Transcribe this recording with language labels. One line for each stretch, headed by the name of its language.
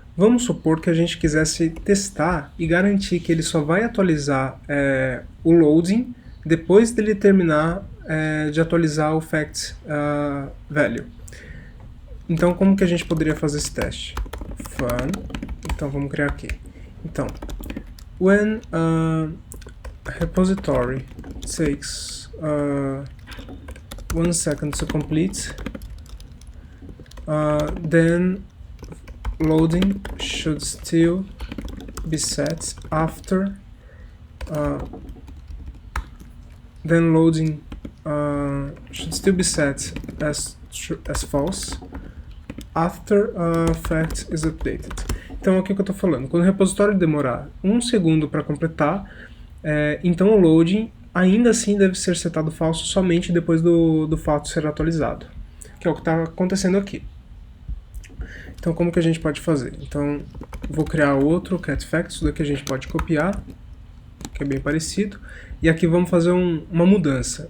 Portuguese: Vamos supor que a gente quisesse testar e garantir que ele só vai atualizar o loading depois dele terminar de atualizar o fact value. Então, como que a gente poderia fazer esse teste? Fun. Então, vamos criar aqui.
English: Então, when a repository takes 1 second to complete, then loading should still be set after then loading should still be set as false after fact is updated.
Portuguese: Então, aqui que eu estou falando, quando o repositório demorar 1 segundo para completar, então o loading ainda assim deve ser setado falso somente depois do fato ser atualizado, que é o que está acontecendo aqui. Então, como que a gente pode fazer? Então, vou criar outro getFact, isso daqui a gente pode copiar, que é bem parecido, e aqui vamos fazer uma mudança.